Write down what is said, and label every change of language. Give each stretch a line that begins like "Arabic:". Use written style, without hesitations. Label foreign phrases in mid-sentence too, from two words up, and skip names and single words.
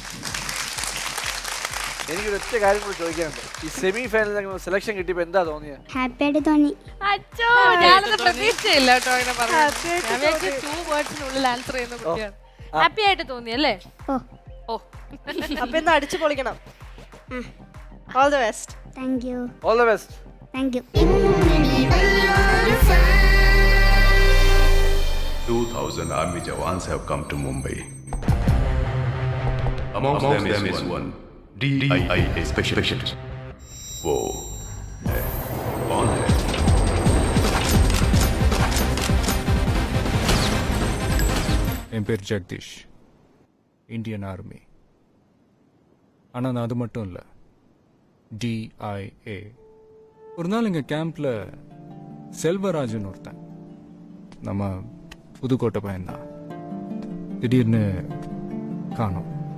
Malayalam: എനിക്കൊരു ഒറ്റ കാര്യം കൂടി ചോദിക്കാനുണ്ട്. ഈ സെമി ഫൈനലിൽ സെലക്ഷൻ കിട്ടിയപ്പോൾ എന്താ തോന്നിയത്? ഹാപ്പി ആയിട്ട് തോന്നി. ഞാനത് പ്രതീക്ഷയില്ല കേട്ടോ അങ്ങനെ പറഞ്ഞു. 2 വേർഡ്സിനുള്ളിൽ ആൻസർ ചെയ്യുന്ന കുട്ടിയാണ്. ഹാപ്പി ആയിട്ട് തോന്നി അല്ലേ? ഓ, അപ്പൊ ഇന്ന് അടിച്ചു പൊളിക്കണം.
English: all the best. thank you. all the best. thank you. 2,000 army jawans have come to Mumbai. Amongst them is one DIA specialist.
Hindi: वो कौन है?
Tamil: என் பேர் ஜெகதீஷ், இந்தியன் ஆர்மி. ஆனால் நான் அது மட்டும் இல்லை, DIA. ஒரு நாள் எங்கள் கேம்பில் செல்வராஜன் ஒருத்தன், நம்ம புதுக்கோட்டை பையன்தான், திடீர்னு காணோம்.